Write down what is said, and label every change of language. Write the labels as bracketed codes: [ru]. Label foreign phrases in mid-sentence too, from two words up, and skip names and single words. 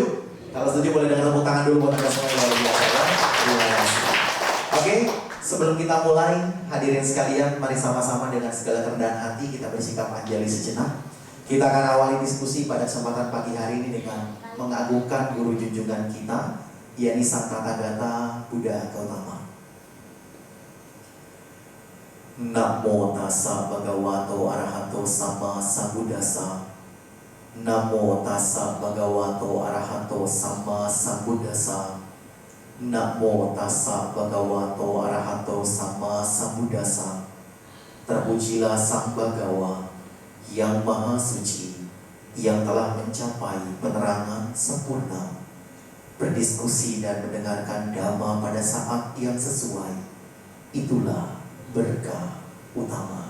[id] Kalau setuju boleh dengan tepuk tangan dulu buat kita semua yang luar biasa ya. Terima kasih. Oke, sebelum kita mulai, hadirin sekalian, mari sama-sama dengan segala kerendahan hati kita bersikap anjali sejenak. Kita akan awali diskusi pada kesempatan pagi hari ini dengan mengagungkan guru junjungan kita, yakni Sang Tathagata Buddha Gautama. [pi] Namo tassa bhagavato arahato sama sambuddhassa. Namo tassa bhagavato arahato sama sambuddhassa. Namo tassa bhagavato arahato sama sambuddhassa. [id] Terpujilah Sang Bhagawa yang Maha Suci, yang telah mencapai penerangan sempurna, berdiskusi dan mendengarkan dhamma pada saat yang sesuai. Itulah berkah utama.